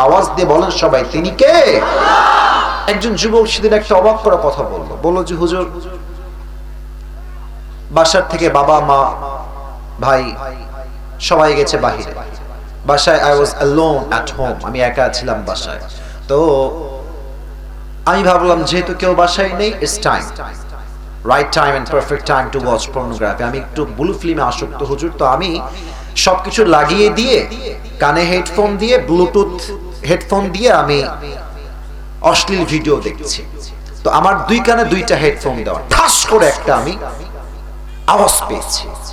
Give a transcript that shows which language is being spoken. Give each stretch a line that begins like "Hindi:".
Bangla: আওয়াজ দিয়ে বলেন সবাই, তিনি কে? একজন যুবক সেদিন একটা অবাক করা কথা বলল যে হুজুর, বাসার থেকে বাবা মা ভাই সবাই গেছে বাহিরে, বাসায়
English: I was alone at home,
Bangla: আমি একা ছিলাম বাসায়। তো আমি ভাবলাম যেহেতু কেউ বাসায় নেই,
English: it's time, right time and perfect time to watch pornography।
Bangla: আমি একটু ব্লু ফিল্মে আসক্ত হুজুর। তো আমি সবকিছু লাগিয়ে দিয়ে, কানে হেডফোন দিয়ে, ব্লুটুথ হেডফোন দিয়ে আমি অশ্লীল ভিডিও দেখছি। তো আমার দুই কানে দুইটা হেডফোন দেওয়া, ঠাস করে একটা আমি আওয়াজ পেয়েছি।